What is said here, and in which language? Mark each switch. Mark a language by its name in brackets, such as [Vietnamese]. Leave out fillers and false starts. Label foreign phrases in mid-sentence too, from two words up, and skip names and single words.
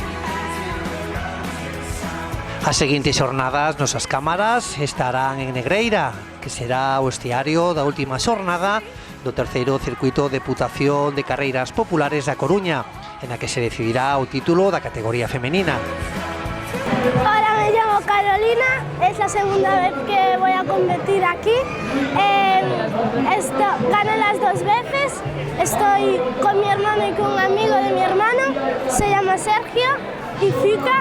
[Galician] As seguintes xornadas nosas cámaras estarán en Negreira, que será o estiario da última xornada do terceiro circuito de Deputación de Carreiras Populares da Coruña, en a que se decidirá o título da categoría femenina. [Spanish] Hola, me llamo Carolina, es la segunda vez que voy a competir aquí. Gané las 2 veces, estoy con mi hermano y con un amigo de mi hermano, se llama Sergio y Fica.